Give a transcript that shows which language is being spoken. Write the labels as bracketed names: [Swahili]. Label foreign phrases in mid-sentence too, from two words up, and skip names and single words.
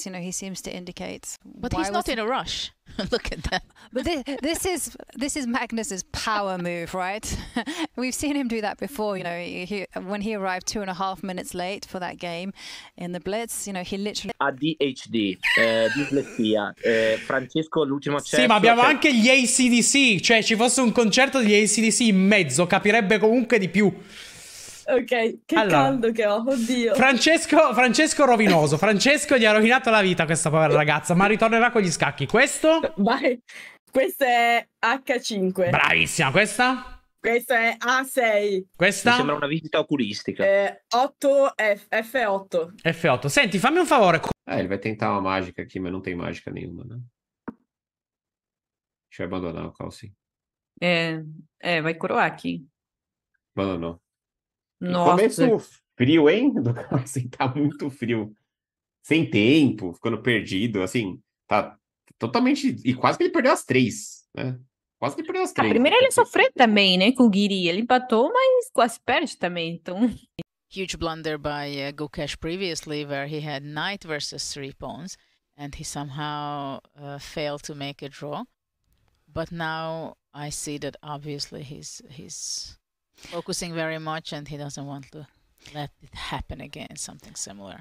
[English] You know, he seems to indicate. But he's not in a rush. Look at that. But this is Magnus's power move, right? We've seen him do that before. You know, when he arrived 2.5 minutes late for that game in the Blitz. You know, he literally. [Italian] ADHD, dislessia, Francesco l'ultimo Sì, ma abbiamo anche gli ACDC, cioè ci fosse un concerto degli ACDC in mezzo, capirebbe comunque di più. Ok, che caldo che ho, oddio. Francesco rovinoso. Francesco gli ha rovinato la vita a questa povera ragazza, ma ritornerà con gli scacchi. Questo? Vai, questo è H5. Bravissima, questa? Questo è A6. Questa? Mi sembra una visita oculistica. 8 F8. F8. Senti, fammi un favore. [Portuguese] Ele vai tentar uma mágica aqui, mas não tem mágica nenhuma, né? Deixa eu abandonar o Carlsen. Vai coroar aqui. Abandonou. Nossa. Começo frio, hein? Do Carlsen tá muito frio. Sem tempo, ficando perdido, assim, tá totalmente. E quase que ele perdeu as 3, né? Quase que ele perdeu as 3. Primeiro ele sofreu também, né, com o Guiri. Ele empatou, mas quase perde também, então. [English] Huge blunder by KOKESHI previously, where he had knight versus 3 pawns, and he somehow failed to make a draw. But now I see that obviously he's focusing very much, and he doesn't want to let it happen again, something similar.